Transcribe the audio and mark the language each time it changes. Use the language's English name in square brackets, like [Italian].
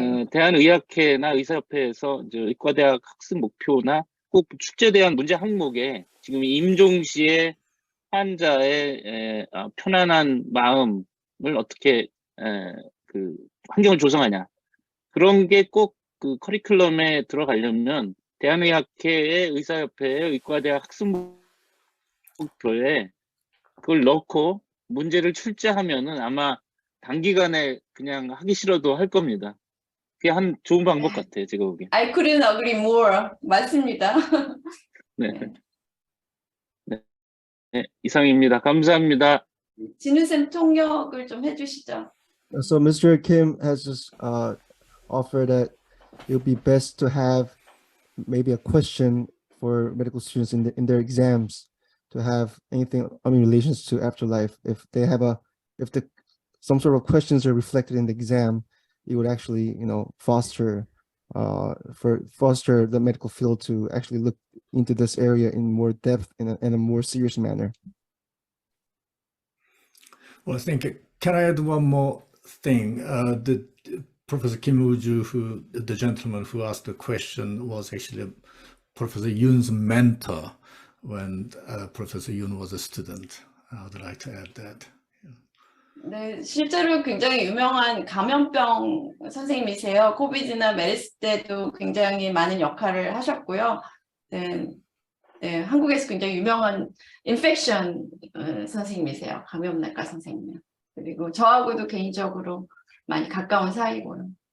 [Korean] 대한의학회나 의사협회에서 이제 의과대학 학습 목표나 꼭 출제대한 문제 항목에 지금 임종시의 환자의 편안한 마음을 어떻게 그 환경을 조성하냐, 그런 게 꼭 그 커리큘럼에 들어가려면 대한의학회의 의사협회의 의과대학 학습 목표에 그걸 넣고 문제를 출제하면은 아마 단기간에 그냥 하기 싫어도 할 겁니다. 그게 한 좋은 방법 같아요, 제가 보기엔. [English] I couldn't agree more. [Korean] 맞습니다. 네. 네, 이상입니다. 감사합니다. 진우쌤 통역을 좀 해주시죠. [English] So Mr. Kim has just offered that it would be best to have maybe a question for medical students in their exams to have anything in relations to afterlife. If they have some sort of questions are reflected in the exam, it would actually foster the medical field to actually look into this area in more depth in a more serious manner. Well, I think, can I add one more thing? The Professor Jinwoo Yu, the gentleman who asked the question, was actually Professor Yoon's mentor when Professor Yoon was a student. I would like to add that. [Korean] 네, 실제로 굉장히 유명한 감염병 선생님이세요. 코비드나 메르스 때도 굉장히 많은 역할을 하셨고요. 네, 네, 한국에서 굉장히 유명한 인펙션 선생님이세요. 감염내과 선생님. 그리고 저하고도 개인적으로 많이 가까운 사이고요.